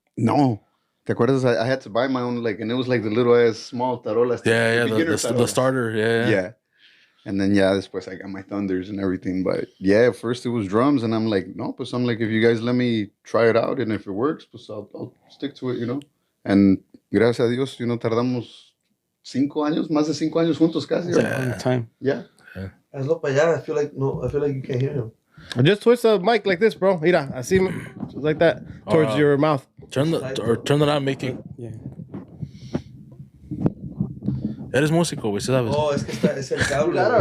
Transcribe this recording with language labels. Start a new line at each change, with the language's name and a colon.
Spanish: No. ¿Te acuerdas?
English: I had to buy my own, like, and it was like the little ass small tarolas. Yeah, beginner the tarolas. starter, yeah. Yeah. And then, después I got my thunders and everything. But yeah, first it was drums. And I'm like,
Spanish: no, pues
English: I'm like, if you guys let me try it out and if it works, pues I'll stick to it, you know?
Spanish: And gracias a Dios,
English: you know,
Spanish: tardamos 5 años, más de 5 años juntos casi.
English: All the time. Yeah.
Spanish: Hazlo para allá.
English: I feel like you can't hear him. Just twist the mic like this, bro.
Spanish: Mira, así,
English: just like that, towards your mouth. Turn it on, make it. Yeah.
Spanish: Eres músico, güey, ¿sabes? Oh, es que es el cable.